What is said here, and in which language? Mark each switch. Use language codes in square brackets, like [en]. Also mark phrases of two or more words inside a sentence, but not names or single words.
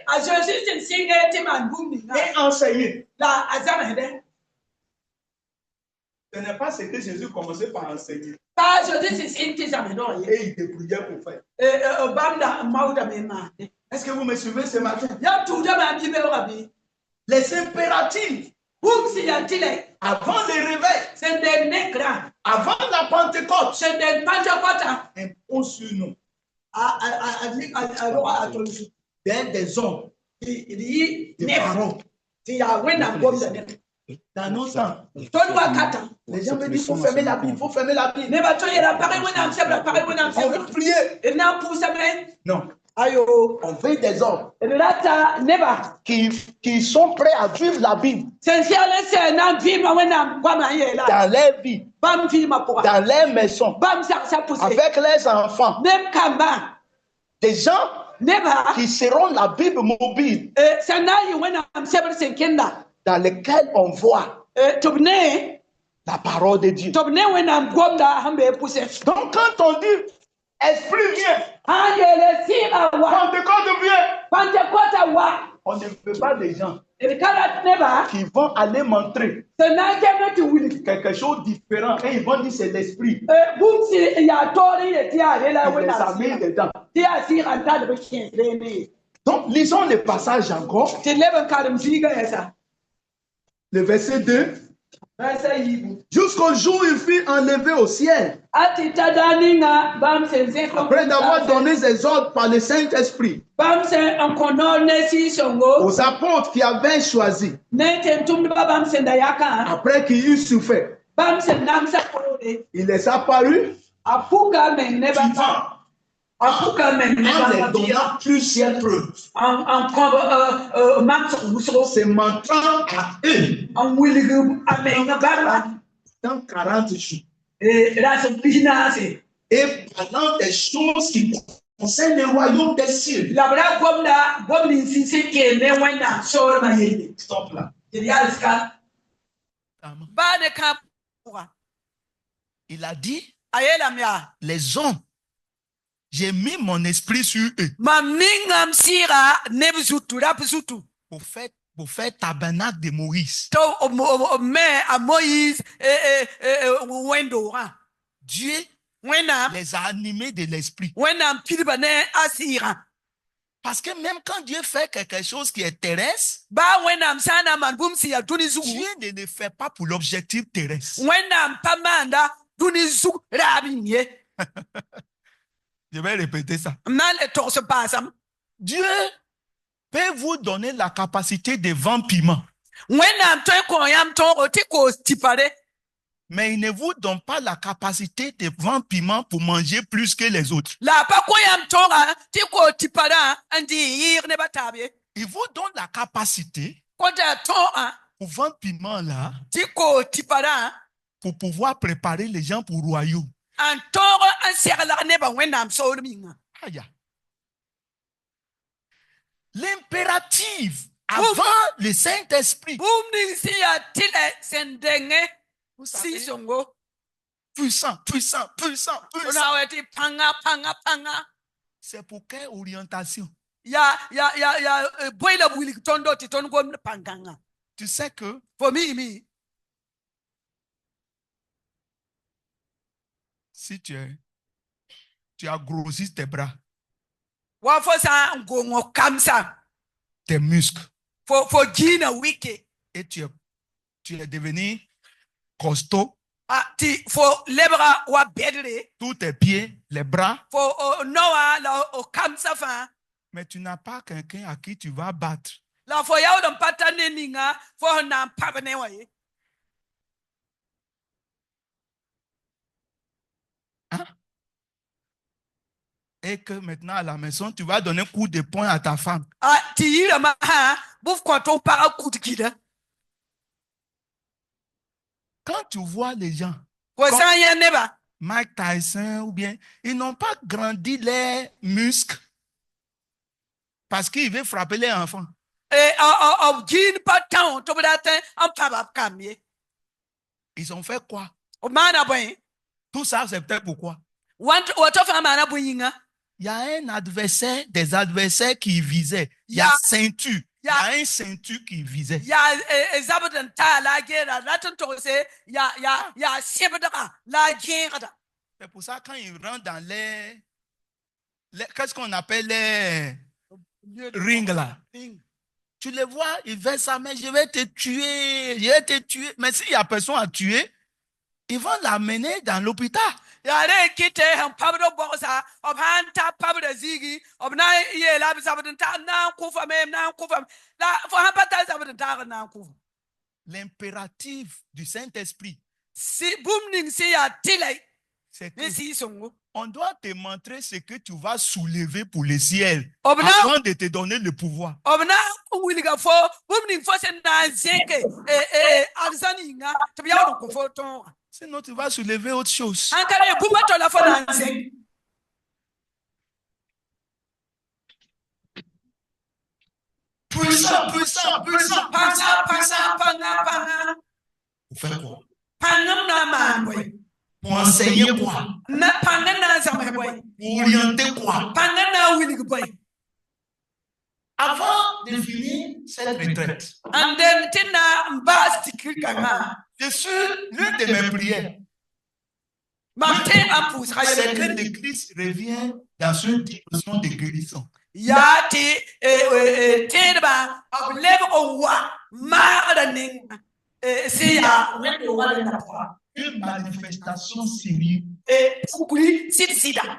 [mos] a Jésus sẽn sɩnge tɩ maan bũmb ninga [fr] et enseigner, [mos] la a zãmsdẽ [fr] ce n'est pas ce que Jésus commençait par enseigner. [mos] pa Jésus sẽn sɩng tɩ zãmsdã ye [fr] Et il débrouillait pour faire. [mos] bãmb da n maoodame n maande [fr] Est-ce que vous me suivez ce matin? [mos] yaa tʋʋdame a bɩ-beoogã bɩ [fr] Les impératifs [mos] bũmb sẽn yaa tɩ la [fr] avant le réveil, [mos] sẽn deng nekrã [fr] avant la Pentecôte, [mos] sẽn deng pãntakɔtã [fr] impose sur nous [mos] a rogã a tõnd zu [fr] des hommes, [mos] d yɩ [fr] des [mos] neb [fr] parents. [mos] tɩ yaa wẽnnaam gomda neb [fr] Dans nos temps, [mos] tõnd wakatã [fr] les gens me disent il faut fermer la Bible, il faut fermer la Bible. [mos] nebã tõnd yeela pagẽ wẽnnaam sebra pagẽ wẽnnaam [fr] On [mos] sebra [fr] veut prier. [mos] d na n pʋʋsame [fr] Non, [mos] ayo [fr] on veut des hommes [mos] d rata nebã [fr] qui sont prêts à vivre la Bible [mos] sẽn segl sẽn na n vɩɩmã wẽnnaam goamã n yeela [fr] dans leur vie, [mos] bãmb vɩɩmã pʋga [fr] dans leur maison, [mos] bãmb zagsa pʋse [fr] avec leurs enfants. [mos] neb kambã [fr] Des gens [mos] nebã [fr] qui seront la Bible mobile [mos] sẽn na n yɩ wẽnnaam sebr sẽn kẽnda [fr] dans lesquels on voit [mos] tɩ b ne [fr] la parole de Dieu. [mos] tɩ b ne wẽnnaam gomda sẽn bee pʋsẽ [fr] Donc quand on dit esprit vient, [mos] sãn yeele sɩɩga wa [fr] Pentecôte vient, [mos] pãntakɔta wa [fr] on ne veut pas des gens [mos] d ka rat nebã [fr] qui vont aller montrer [mos] sẽn na n kẽng tɩ wilg [fr] quelque chose de différent et ils vont dire c'est l'esprit. [mos] bũmb sɩ yaa toor n ye tɩ yaa reela [fr] Il les a [mos] wẽnnaam [fr] mis [mos] sɩɩga [fr] dedans. [mos] tɩ yaa sɩɩga n tadb kẽes reene ye [fr] Donc lisons le passage encore, [mos] tɩ leb n karem zĩiga yɛsa [fr] le verset 2. [mos] rasa yiibu [fr] Jusqu'au jour où il fut enlevé au ciel, [mos] a tɩ ta daa ninga bãmb sẽn zẽk [fr] après d'avoir donné ses ordres par le Saint-Esprit [mos] bãmb sẽn n kõ noor ne sɩɩ-sõngo [fr] aux apôtres qui avaient choisi, [mos] ne tẽn-tʋmdbã bãmb sẽn da yakã [fr] après qu'il eut souffert, [mos] bãmb sẽn namsa poore [fr] il les a parus [mos] a puka meng ne bãmb [fr] vivants [mos] a puka meng ne [fr] en les [mos] bãmb [fr] donnant plusieurs preuves, [mos] n kõb mamsg wʋsgo [fr] se montrant à eux [mos] n wilg a meng bãmba [fr] dans 40 jours [mos] ra sẽn pis naase [fr] et parlant des choses qui concernent le royaume des cieux. [mos] la b ra gomda gom ninsi sẽn keel ne wẽnnaam soormã yelle [fr] Stop là. [mos] tɩ d yalska baa ne kãab pʋga [fr] Il a dit, [mos] a yeelame yaa [fr] les hommes, j'ai mis mon esprit sur eux [mos] mam ningam sɩɩga neb zutu rap zutu [fr] pour faire tabernacle de Moïse. [mos] tɩ me a moïse wẽn-doogã [fr] Dieu [mos] wẽnnaam [fr] les a animés de l'esprit. [mos] wẽnnaam pidba ne a sɩɩgã [fr] Parce que même quand Dieu fait quelque chose qui est terrestre, [mos] baa wẽnnaam sã n na n maan bũmb sẽn yaa dũni zugu [fr] Dieu ne le fait pas pour l'objectif terrestre. [mos] wẽnnaam pa maanda dũni zug raab yĩng ye [fr] Je vais répéter ça. [mos] m na n le togs n paasam [fr] Dieu peut vous donner la capacité de vendre piment, [mos] wẽnnaam tõe n kõ yãmb tõogo tɩ koos tipare [fr] mais il ne vous donne pas la capacité de vendre piment pour manger plus que les autres. [mos] la a pa kõ yãmb tõoga tɩ koos tiparã n dɩ yɩɩg nebã taab ye [fr] Il vous donne la capacité [mos] kota tõogã [fr] pour vendre piment là, [mos] tɩ koos tiparã [fr] pour pouvoir préparer les gens pour le royaume. [mos] n tõog n seglag nebã wẽnnaam soolem yĩnga Aïe. [fr] L'impératif avant le Saint-Esprit, [mos] bũmb ning sẽn yaa tɩlɛ sẽn denge [fr] vous savez, [mos] sɩɩ-sõngo [fr] puissant, puissant, puissant, [mos] fo [fr] puissant. [mos] na wa tɩ pãnga [fr] C'est pour quelle orientation? [mos] ya boɛɛla wilg tõndo tɩ tõnd gomd pãn-kãngã [fr] Tu sais que [mos] fo miime [fr] si tu as grossi tes bras, [mos] wa fo sã n gong kamsa [fr] tes muscles, [mos] fo giina wike [fr] et tu es devenu costaud, [mos] tɩ fo lebga wa bɛdre [fr] tous tes pieds, les bras, [mos] fo noa la o kamsa fãa [fr] mais tu n'as pas quelqu'un à qui tu vas battre. [mos] la fo yaood n pa tar ne ninga fo sẽn na n pab ne wã ye [fr] Et que maintenant à la maison, tu vas donner un coup de poing à ta femme. [mos] tɩ yirãmbã bf kõ tɩ f pagã kut gɩda [fr] Quand tu vois les gens, [mos] fo sã n yẽ nebã [fr] Mike Tyson ou bien, ils n'ont pas grandi les muscles parce qu'ils veulent frapper les enfants. [mos] b giin pa tão tɩ b dat n paba b kam ye [fr] Ils ont fait quoi? [mos] b maana bõe [fr] Tout ça, c'est peut-être pourquoi. [mos] woto fãa maana bõe yĩnga [fr] Il y a un adversaire, des adversaires qui visaient. Il y a ceinture. Il y a un ceinture qui visait. [mos] yaa zabd n taa la a geera rat n togse yaa sẽbdga la a gẽegda [fr] C'est pour ça quand ils rentrent dans qu'est-ce qu'on appelle les rings là? Tu les vois, ils veulent ça, mais je vais te tuer, je vais te tuer. Mais s'il n'y a personne à tuer, ils vont l'amener dans l'hôpital. [mos] yaa re kɩte sẽn pabd bogsa b sã n ta pabda zigi b na n yeela b zabd n ta na n kʋfame m na n kʋfame la fo sã pa tar zabd n taag n na n kʋfa [fr] L'impératif du Saint-Esprit, [mos] bũmb ning sẽn yaa tɩla [fr] c'est [mos] ne [fr] que [mos] sɩɩ-sõngo [fr] on doit te montrer ce que tu vas soulever pour le ciel [mos] b na [fr] avant de te donner le pouvoir. [mos] b na n wilga fo bũmb ning fo sẽn na n zẽke arzãn yĩnga tɩ b yaood n kõ fo tõoga [fr] Sinon, tu vas soulever autre chose. [mos] sãn ka re bũmba to la fo na n zẽk [fr] Puissant, puissant, puissant, puissant, puissant. [mos] pãnga [fr] Pour faire quoi? [mos] pãngam na n maan bõe [fr] Pour enseigner quoi? [mos] pãnga na n zãms bõe [fr] Pour orienter quoi? [mos] pãnga na n wilg bõe [fr] Avant de finir cette retraite, [mos] n deng tɩ na n baas tikr kãngã [fr] je suis l'une de mes prières. [mos] mam tẽeb n pʋʋsga [fr] C'est que le Christ revient dans une dimension de guérison. [mos] yaa tɩ tẽedbã b lebg n wa maagda nenga sẽn yaa wẽnd wa rẽnda pʋga [fr] Une manifestation sérieuse. [mos] pukri sɩd-sɩda